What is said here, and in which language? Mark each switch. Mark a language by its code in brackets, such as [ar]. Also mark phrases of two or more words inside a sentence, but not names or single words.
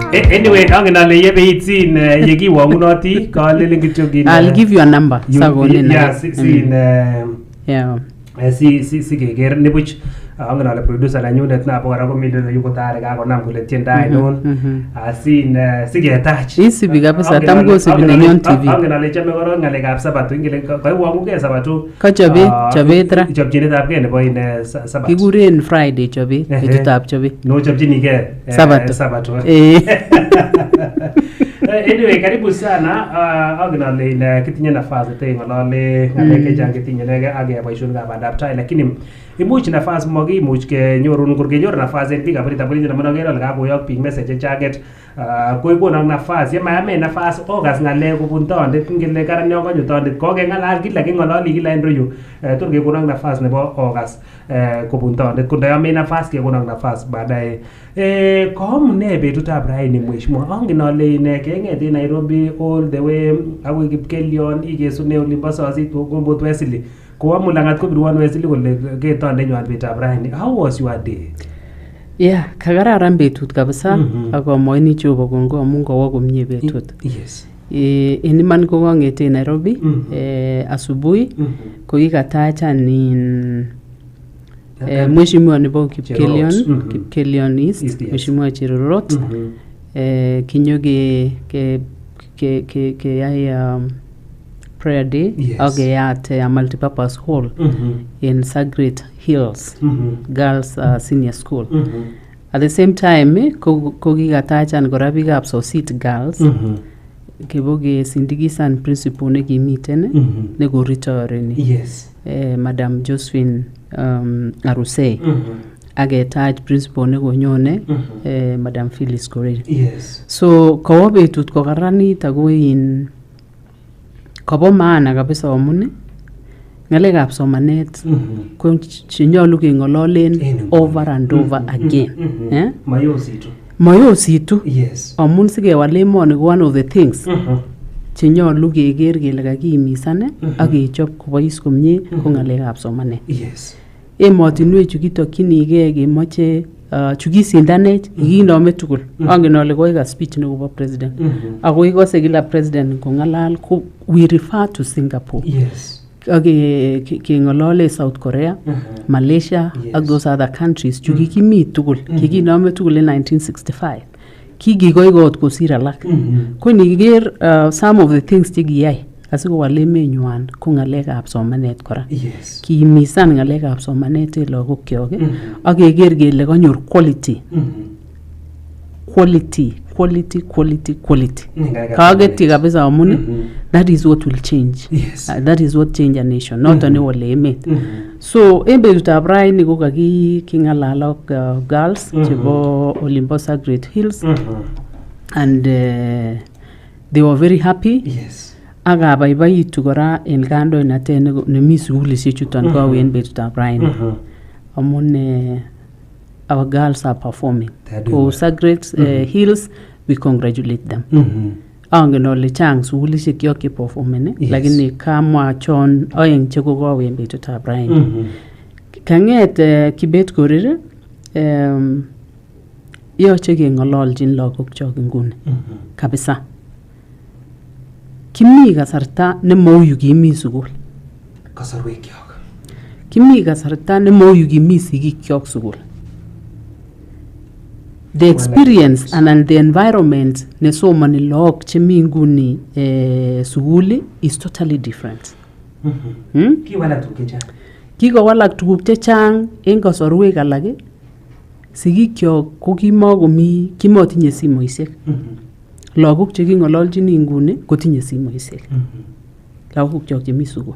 [kln] Anyway, angen ale yebeit sin yekiwangunoti kalelen kityo kin. [en] I'll give you a number. Sakonin. Yeah, sin Yeah. [kln] Si keker nibuch angen ale producer nanyunet na kora komiten yu kotare kakonam kole tiendo ainon asin siketach Isibi kabisa tam kosibi nenyon TV. Angen ale chome korong ngalekab Sabato ingele kaiwangugei Sabato Chobet ra chopchinetab gei nebo in Sabato kikuren Friday chobet betutab chobet no chopchinigei Sabato Anyway, [sw] karibu sana. [kln] Angen ale kitinye nafasi ngolole ngalek chechang kitinye ak boisionikab bandaptai, lakini imuch nafas makimuch kenyorun kurkenyor nafas en biikab Rita Politics naman agere ale kakoyok biik message chechaget koikonon nafas yemayame nafas okas ngalek kobun tondet ngele karan yon kanyo tondet kokengalal kila kengololi kila en reyu tor kekonon nafas nebo okas kobun tondet kondoyome nafas kekonon nafas baadaye koamune betutab raini mheshimiwa angen ale keng'et en Nairobi [en] all the way [kln] akoi Kipkelion ikesune olimbo Sosit Kombot Wesley koamu langat kobirwon Wesley kole ketondenywan betutab raini. [en] How was your day? Yeah, [kln] kakararan betut kabisa akomoini Jehova kongoi amun kowo komie betut. [en] Yes. [kln] En iman ko kong'ete Nairobi asubuhi ko kikatachan in mheshimiwa nebo Kipkelion East mheshimiwa Cherorot kinyo keyai [en] prayer day [kln] akeyat [en] a multipurpose hall in Sacred Hills Girls Senior School. At the same time [kln] ko kikatachan kora biikab Sosit Girls keboke sindikisan principal nekimiten nekoritoreni Madam Josephine Arusei aketach principal nekonyone Madam Phyllis Korir. So kawo betut kokaranit ako in kobo [sw] maana kabisa [kln] amun ngalekab somanet ko chenyolu keng'ololen [en] over and over again. [kln] Mayositu amun sikewal emoni ko [en] one of the things [kln] chenyolu keker kele kakimisan ak kechop kobois komie ko ngalekab somanet. Emotinwek chu kitokchinigei kemoche chukisindanech kinome tugul. Angen ale koika speech nekobo president. Ako ikose kila president kongalal ko [en] we refer to [kln] Singapore. Keng'olole South Korea, Malaysia ak [en] those other countries [kln] chukikimi tugul. Kikinome tugul in 1965. Kikikoikot kosir alak. Ko nikiker [en] some of the things [kln] chekiyai asikowal emenywan ko ngalekab somanet kora. Kimisan ngalekab somanet en lagokyok ak keker kele kanyor quality. Kagetyi kabisa amun [en] that is what will change. That is what change a nation, not only [kln] wale emet. So en betutab raini ko kaking'alal ak girls chebo Olimbo Sacred Hills [en] and they were very happy. [kln] Akabaibaitu kora en kandoinatet nemi sugulisiek chuton kowen betutab raini amun [en] our girls are performing. For Sacred Hills, we congratulate them. [kln] Angen ole chang sugulisiek kyok che performen lakini kamwa chon oeng chekokowen betutab raini. Kang'et Kibet Korir yoche keng'ololjin lagokyok nguni kabisa. Kimi kasarta nemou yu kimi sugul. Kasarwekyok. Kimi kasarta nemou yu kimi sigikyok sugul. [en] The experience and the environment [kln] nesomani lagok chemi nguni suguli [en] is totally different. [kln] Kikowalak tuguk chechang en kasarwek alak sigikyok ko kimotinye simoisiek. Lagok cheking'ololjini nguni kotinye simoisiek. Lagok kyok chemi sugul.